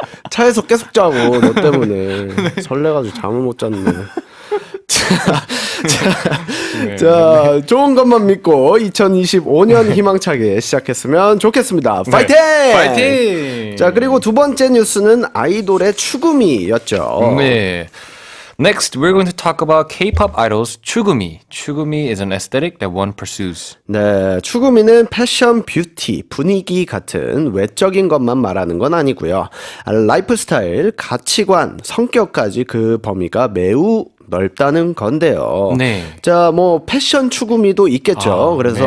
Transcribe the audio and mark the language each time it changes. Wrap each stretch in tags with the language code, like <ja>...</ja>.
<ko>차에서 계속 자고 너 때문에 설레가지고 잠을 못 잤네. 자, 좋은 것만 믿고 2025년 희망차게 시작했으면 좋겠습니다. 파이팅! 파이팅! 자, 그리고 두 번째 뉴스는 아이돌의 추구미였죠. 네.</ko> <en>Next, we're going to talk about K-pop idols 추구미. 추구미 is an aesthetic that one pursues.</en> <ko>네, 추구미는 패션, 뷰티, 분위기 같은 외적인 것만 말하는 건 아니고요. 라이프 스타일, 가치관, 성격까지 그 범위가 매우 넓다는 건데요. 네. 자, 뭐 패션 추구미도 있겠죠. 그래서</ko>